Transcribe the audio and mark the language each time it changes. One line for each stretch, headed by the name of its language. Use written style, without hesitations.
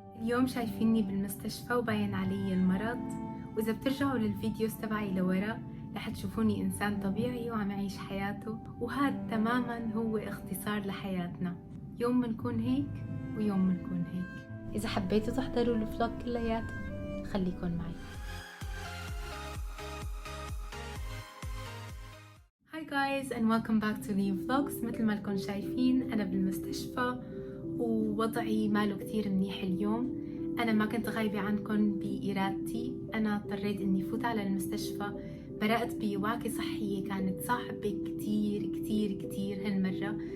Arabic: اليوم شايفيني بالمستشفى وباين علي المرض، وإذا بترجعوا للفيديوز تبعي لورا رح تشوفوني إنسان طبيعي وعم يعيش حياته، وهذا تماما هو اختصار لحياتنا. يوم منكون هيك ويوم منكون هيك. إذا حبيتوا تحضروا الفلوج كلياته خليكن معي.
English: Hi guys and welcome back to Lean Vlogs.
Arabic: مثل ما لكم شايفين أنا بالمستشفى ووضعي ماله كتير منيح اليوم. أنا ما كنت غايبة عنكم بإرادتي، أنا اضطريت إني فوت على المستشفى. برأت بوعكة صحية كانت صعبة كتير كتير كتير هالمرة.